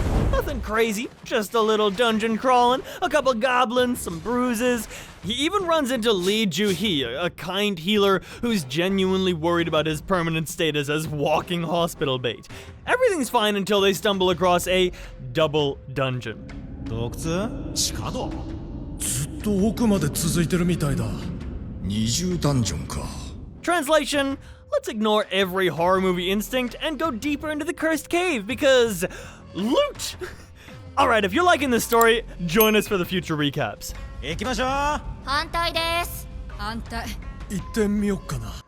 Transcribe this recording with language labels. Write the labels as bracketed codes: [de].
[en] Nothing crazy, just a little dungeon crawling, a couple goblins, some bruises. He even runs into Lee Ju-hee, a kind healer who's genuinely worried about his permanent status as walking hospital bait. Everything's fine until they stumble across a double dungeon. Doctor? [ja] ずっと奥まで続いてるみたいだ。二重ダンジョンか。 [en] Translation, let's ignore every horror movie instinct and go deeper into the cursed cave because loot! Alright, if you're liking this story, join us for the future recaps. [ja] 行きましょう。反対です。反対。行ってみよっかな。